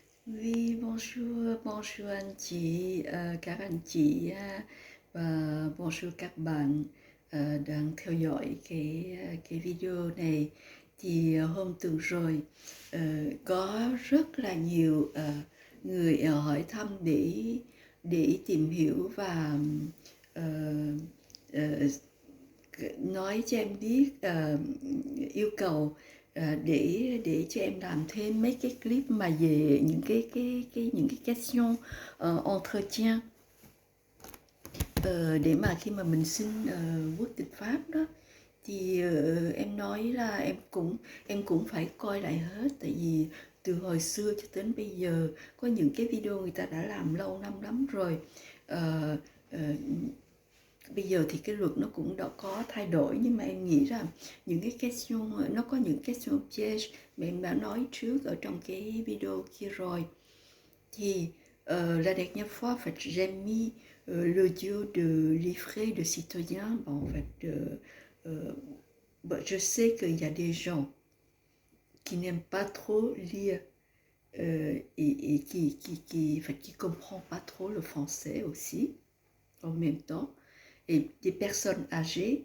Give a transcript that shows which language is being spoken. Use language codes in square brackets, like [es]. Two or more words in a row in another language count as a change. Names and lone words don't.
[fr] Oui, bonjour, bonjour [vi] anh chị, các anh chị ha, và bonjour các bạn đang theo dõi cái video này. Thì hôm tuần rồi có rất là nhiều người hỏi thăm để tìm hiểu và ờ, ờ, nói cho em biết, yêu cầu để cho em làm thêm mấy cái clip mà về những những cái [fr] question entretien, [vi] để mà khi mà mình xin quốc tịch Pháp đó thì em nói là em cũng phải coi lại hết, tại vì từ hồi xưa cho đến bây giờ có những cái video người ta đã làm lâu năm lắm rồi. Ờ, ờ, Bây giờ thì cái luật nó cũng đã có thay đổi, nhưng mà em nghĩ rằng những cái question, nó có những [fr] question piège [vi] mà em đã nói trước ở trong cái video kia rồi. [fr] Thì la dernière fois, en fait, j'ai mis l'audio de livret de citoyen. Bon, en fait, je sais qu'il y a des gens qui n'aiment pas trop lire et qui comprennent pas trop le français aussi en même temps, et des personnes âgées.